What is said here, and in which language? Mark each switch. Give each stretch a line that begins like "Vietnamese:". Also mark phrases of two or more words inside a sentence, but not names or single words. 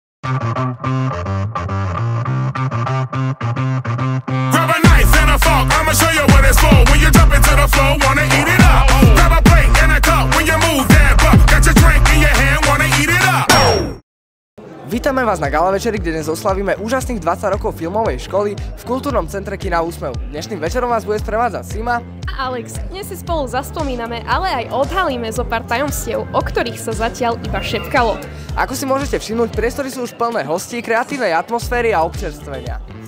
English: Grab a knife and a fork, I'ma show you what it's for. When you jump into the floor, wanna eat it up. Grab a plate and a cup when you move that butt. Got your drink in your hand, wanna eat it up.
Slovak: Vítame vás na gala večeri, kde dnes oslavíme úžasných 20 rokov filmovej školy v kultúrnom centre Kina Úsmev. Dnešným večerom vás bude sprevádzať Sima a Alex. Dnes si spolu zaspomíname, ale aj odhalíme zo pár tajomstiev, o ktorých sa zatiaľ iba šepkalo. Ako si môžete všimnúť, priestory sú už plné hostí, kreatívnej atmosféry a občerstvenia.